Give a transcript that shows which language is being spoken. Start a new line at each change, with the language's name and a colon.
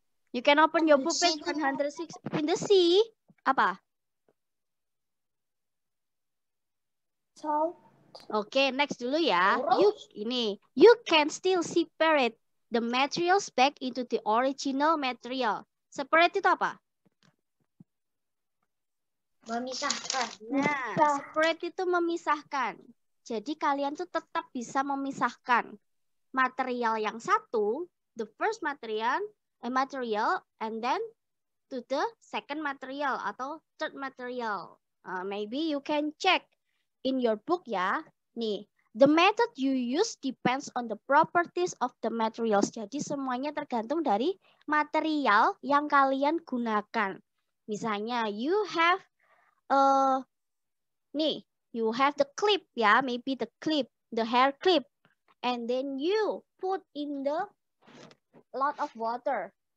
English: You can open your book page 106 in the sea.
Indonesian: Apa?
English: salt.
Indonesian: Oke, next dulu ya.
English: You can still separate the materials back into the original material.
Indonesian: Separate itu apa? Memisahkan. Nah, separate itu memisahkan. Jadi kalian tuh tetap bisa memisahkan material yang satu,
English: the first material, and then to the second material
Indonesian: atau third material.
English: Maybe you can check in your book ya. Nih, the method you use depends on the properties of the materials.
Indonesian: Jadi semuanya tergantung dari material yang kalian gunakan.
English: Misalnya you have you have the clip ya, maybe the clip, the hair clip, and then you put in the lot of water.